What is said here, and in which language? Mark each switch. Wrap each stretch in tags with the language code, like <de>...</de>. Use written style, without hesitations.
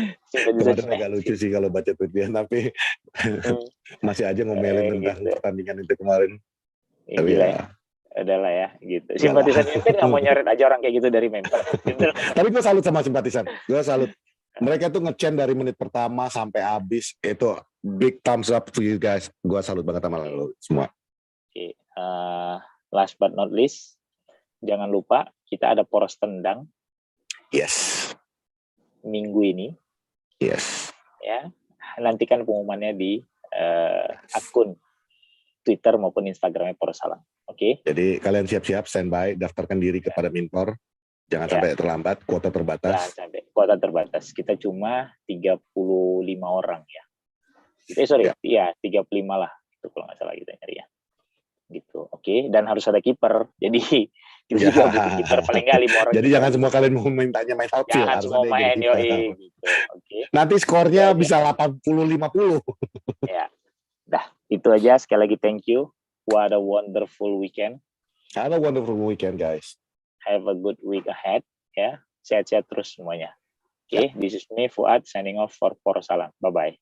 <id>Kemarin agak lucu sih kalau baca tweetnya, tapi masih aja ngomelin tentang pertandingan itu kemarin. Tapi ya adalah ya gitu. Simpatisan United nggak mau nyoret aja orang kayak gitu dari member. Gitu. Tapi gue salut sama simpatisan. Gue salut. Mereka tuh nge-chant dari menit pertama sampai habis. Itu</id> <en>big thumbs up to you guys.</en> <id>Gue salut banget sama lo semua. Oke.</id> <en>Last but not least,</en> <id>jangan lupa kita ada Poros Tendang.</id> <en>Yes.</en> <id>Minggu ini.</id> <en>Yes.</en> <id>Ya. Nantikan pengumumannya di akun Twitter maupun Instagramnya Poros Salam. Oke. Jadi kalian siap-siap standby, daftarkan diri kepada Minpor. Jangan sampai terlambat, kuota terbatas. Jangan sampai kuota terbatas. Kita cuma 35 orang ya. 35 lah. Itu kalau nggak salah kita nyari ya. Gitu. Oke. Dan harus ada kiper. Jadi kita juga butuh kiper paling nggak 5 orang. Jadi jangan semua kalian mau mintanya main outfield. Jangan semua main gitu. Okay. Nanti skornya bisa 80-50. Ya. Dah, itu aja. Sekali lagi</id> <en>thank you. What a wonderful weekend. Have a wonderful weekend, guys. Have a good week ahead.</en> <id>Ya, sehat-sehat terus semuanya.</id> <en>Oke, This is me, Fuad, signing off for Poros Salam. Bye-bye.</en>